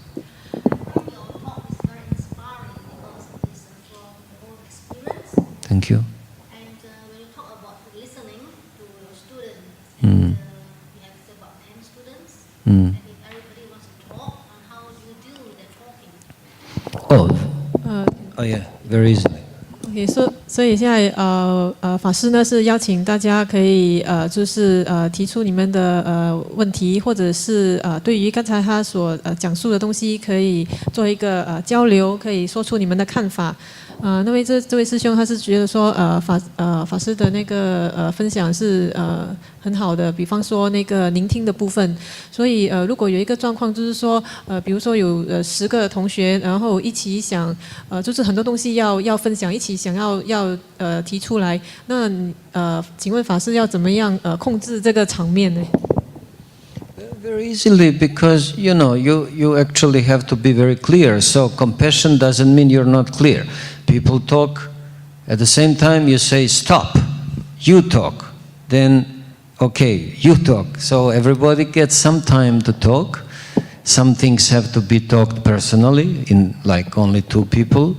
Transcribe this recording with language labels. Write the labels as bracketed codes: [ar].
[en] Your talk is very inspiring because it is from your own experience. Thank you. And when you talk about listening to your students, Mm. we have about 10 students. Mm. And if everybody wants to talk, how do you deal with their talking? Oh yeah, very easily. [zh] OK， 所以现在法师呢是邀请大家可以就是提出你们的问题，或者是对于刚才他所讲述的东西，可以做一个交流，可以说出你们的看法。那位这位师兄他是觉得说法师的那个分享是很好的，比方说那个聆听的部分。所以如果有一个状况就是说比如说有10个同学，然后一起想就是很多东西要分享，一起想要提出来，那请问法师要怎么样控制这个场面呢 [en] Very easily, because you actually have to be very clear. So compassion doesn't mean you're not clear. People talk, at the same time you say stop, you talk, then okay, you talk. So everybody gets some time to talk. Some things have to be talked personally, in like only 2 people.